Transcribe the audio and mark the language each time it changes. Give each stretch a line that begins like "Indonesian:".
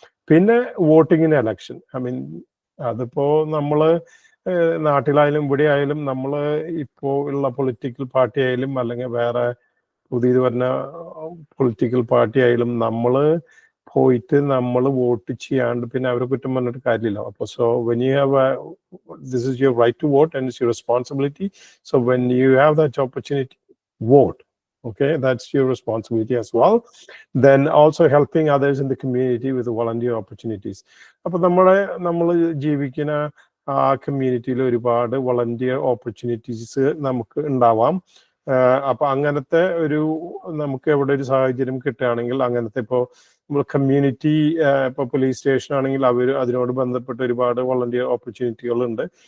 Malayalam: പിന്നെ voting in election, അതിപ്പോ നമ്മള് നാട്ടിലായാലും ഇവിടെ ആയാലും നമ്മൾ ഇപ്പോ ഉള്ള പൊളിറ്റിക്കൽ പാർട്ടി ആയാലും അല്ലെങ്കിൽ വേറെ പുതിയത് പറഞ്ഞ പൊളിറ്റിക്കൽ പാർട്ടി ആയാലും നമ്മൾ പോയിട്ട് നമ്മൾ വോട്ട് ചെയ്യാണ്ട് പിന്നെ അവരെ കുറ്റം പറഞ്ഞിട്ട് കാര്യമില്ല. അപ്പോൾ
English: So when you have this is your right to vote and it's your responsibility. So when you have that opportunity, vote. Okay, that's your responsibility as well. Then also helping others in the community with the volunteer opportunities.
Malayalam: അപ്പോൾ നമ്മൾ ജീവിക്കുന്ന ആ കമ്മ്യൂണിറ്റിയിൽ ഒരുപാട് volunteer opportunities നമുക്ക് ഉണ്ടാവാം. അപ്പൊ അങ്ങനത്തെ നമുക്ക് എവിടെ ഒരു സാഹചര്യം കിട്ടുകയാണെങ്കിൽ അങ്ങനത്തെ ഇപ്പോൾ നമ്മൾ കമ്മ്യൂണിറ്റി ഇപ്പോൾ പോലീസ് സ്റ്റേഷൻ ആണെങ്കിൽ അതിനോട് ബന്ധപ്പെട്ട് ഒരുപാട് വളണ്ടിയർ ഓപ്പർച്യൂണിറ്റികൾ ഉണ്ട്.